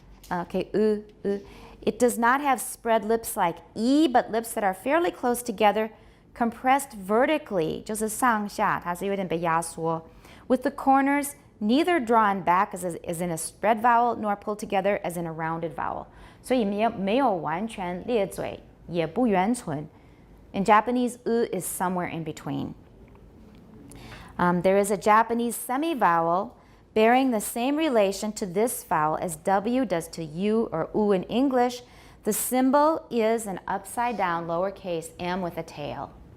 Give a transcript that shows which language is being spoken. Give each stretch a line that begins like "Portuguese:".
English: Okay, u, u. It does not have spread lips like e, but lips that are fairly close together, compressed vertically,
Chinese: 就是上下，它是有点被压缩,
English: with the corners neither drawn back as in a spread vowel nor pulled together as in a rounded vowel.
Chinese: 所以没有完全咧嘴，也不圆唇.
English: In Japanese, is somewhere in between. There is a Japanese semivowel bearing the same relation to this vowel as W does to U or U in English. The symbol is an upside down lowercase m with a tail.